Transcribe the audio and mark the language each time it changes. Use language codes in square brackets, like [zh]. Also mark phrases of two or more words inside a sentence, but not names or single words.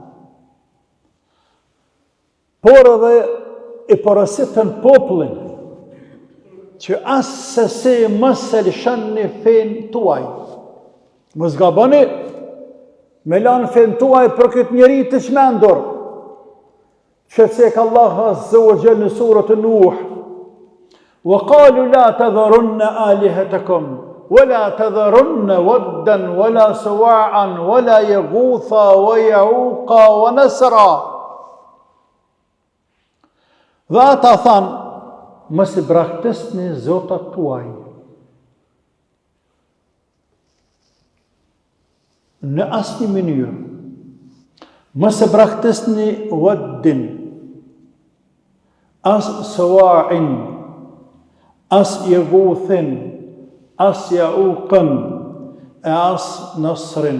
[sq] Por edhe i porositën popullin që asë se se mos e lëshoni fenë tuaj. Mos gaboni me lanë fenë tuaj për këtë njeri të çmendur. Që thek Allah [ar] عز وجل [sq] në surën Nuh. [ar] وقالوا لا تذرن آلهتكم ولا تذرن ودا ولا سواعا ولا يغوث ويعوق ونسرا. [sq] Dhe ata thanë, mos i braktisni zotat tuaj në asnjë mënyrë. Mos i braktisni waddin, as sawa'in, as yaghuthin, as Jauqën e as Nasrin.